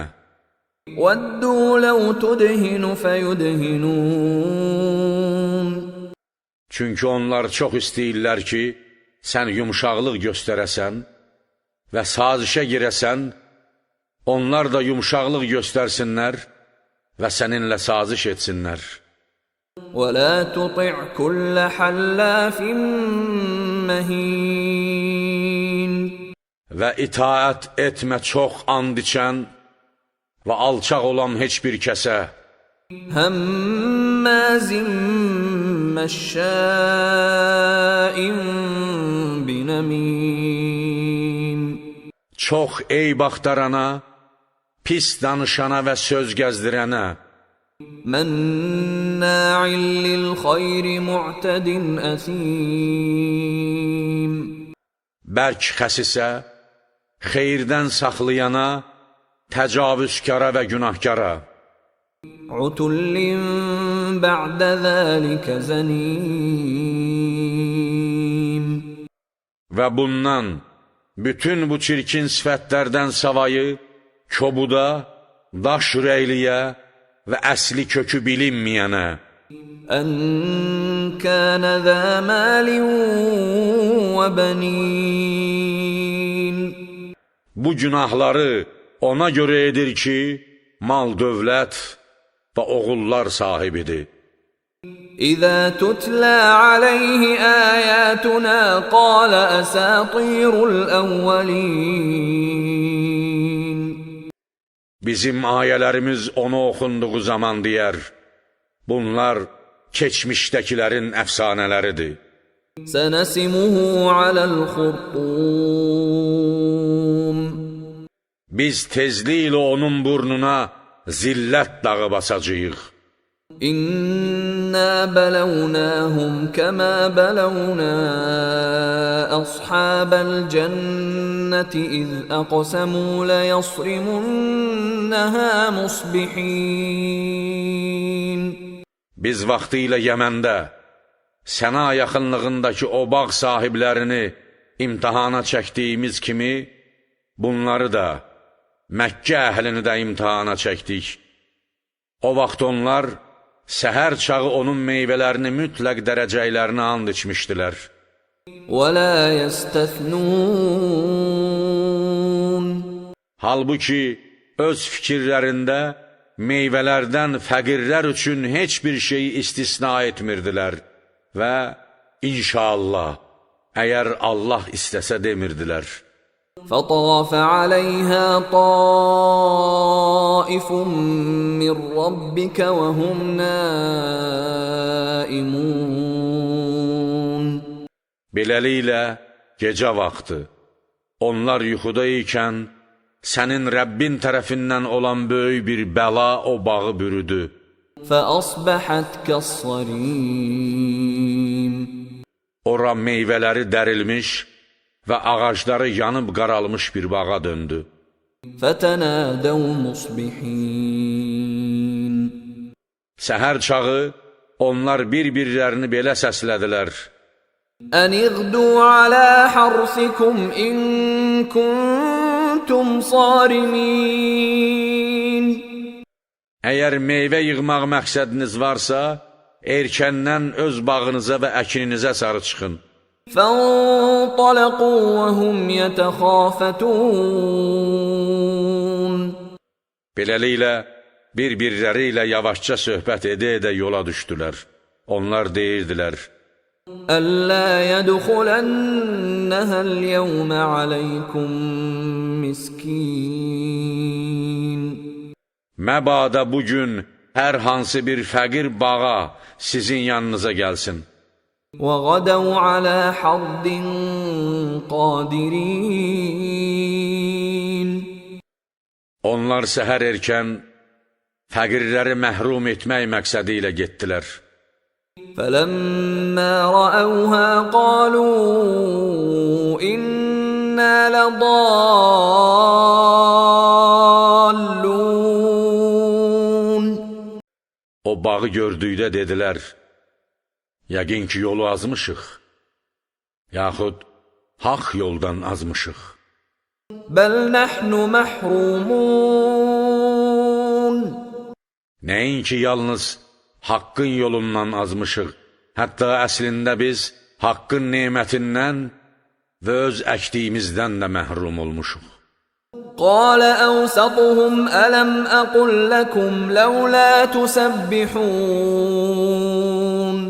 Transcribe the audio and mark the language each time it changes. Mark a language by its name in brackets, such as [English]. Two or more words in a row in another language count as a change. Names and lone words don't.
[Arabic] وَدُّوا لَوْ تُدْهِنُ فَيُدْهِنُونَ. [Azerbaijani] Çünki onlar çox istəyirlər ki, sən yumşaqlıq göstərəsən və sazişə girəsən, onlar da yumşaqlıq göstərsinlər və səninlə saziş etsinlər. [Arabic] وَلَا تُطِعْ كُلَّ حَلَّافٍ مَّهِينٍ. [Azerbaijani] Və itaət etmə çox and içən və alçaq olan heç bir kəsə. [Arabic] هَمَّازٍ مَّشَّاءٍ بِنَمِيمٍ. [Azerbaijani] Çox eyb axtarana, pis danışana və söz gəzdirənə. [Arabic] مَنَّاعٍ لِلْخَيْرِ مُعْتَدٍ أَثِيمٍ. [Azerbaijani] Bərk xəsisə, xeyirdən saxlayana, təcavüzkara və günahkara. [Arabic] عُتُلٍّ بَعْدَ ذَلِكَ زَنِيمٍ. [Azerbaijani] Və bundan, bütün bu çirkin sifətlərdən savayı, kobuda, daş ürəkliyə və əsli kökü bilinməyənə, [Arabic] أن كان ذا مال وبنين [Azerbaijani] Bu günahları ona görə edir ki, mal, dövlət və oğullar sahibidir. [Arabic] إذا تتلى عليه آياتنا قال أساطير الأولين [Azerbaijani] Bizim ayələrimiz ona oxunduğu zaman deyər, bunlar keçmişdəkilərin əfsanələridir. [Arabic] سنسمه على الخرطوم [Azerbaijani] Biz tezliklə onun burnuna zillət dağı basacağıq. [Arabic] إنا بلوناهم كما بلونا أصحاب الجنة إذ أقسموا ليصرمنها مصبحين [Azerbaijani] Biz vaxtilə Yəməndə, Səna yaxınlığındakı o bağ sahiblərini imtihana çəkdiyimiz kimi, bunları da, Məkkə əhlini də imtihana çəkdik. O vaxt onlar, səhər çağı onun meyvələrini mütləq dərəcəklərini and içmişdilər. [Arabic] ولا يستثنون [Azerbaijani] Halbuki, öz fikirlərində meyvələrdən fəqirlər üçün heç bir şeyi istisna etmirdilər və inşallah, əgər Allah istəsə demirdilər. [Arabic] فطاف عليها طائف من ربك وهم نائمون [Azerbaijani] Beləliklə, gecə vaxtı, onlar yuxuda ikən, sənin Rəbbin tərəfindən olan böyük bir bəla o bağı bürüdü. [Arabic] فأصبحت كالصريم [Azerbaijani] Ora meyvələri dərilmiş və ağacları yanıb qaralmış bir bağa döndü. [Arabic] فتنادوا مصبحين [Azerbaijani] Səhər çağı, onlar bir-birlərini belə səslədilər. [Arabic] أن اغدوا على حرثكم إن كنتم صارمين [Azerbaijani] Əgər meyvə yığmaq məqsədiniz varsa, erkəndən öz bağınıza və əkininizə sarı çıxın. [Arabic] فانطلقوا وهم يتخافتون [Azerbaijani] Beləliklə, bir-birləri ilə yavaşca söhbət edə-edə yola düşdülər. Onlar deyirdilər, [Arabic] ألا يدخلنها اليوم عليكم مسكين [Azerbaijani] məbada bugün hər hansı bir fəqir bağa sizin yanınıza gəlsin. [Arabic] وغدوا على حرد قادرين [Azerbaijani] Onlar səhər erkən fəqirləri məhrum etmək məqsədi ilə getdilər. [Arabic] فلما رأوها قالوا إنا لضالون [Azerbaijani] O bağı gördükdə dedilər, yəqin ki, yolu azmışıq, yaxud haqq yoldan azmışıq. [Arabic] بل نحن محرومون [Azerbaijani] Nəinki yalnız haqqın yolundan azmışıq, hətta əslində biz haqqın nemətindən və öz əkdiyimizdən də məhrum olmuşuq. [Arabic] قال أوسطهم ألم أقل لكم لولا تسبحون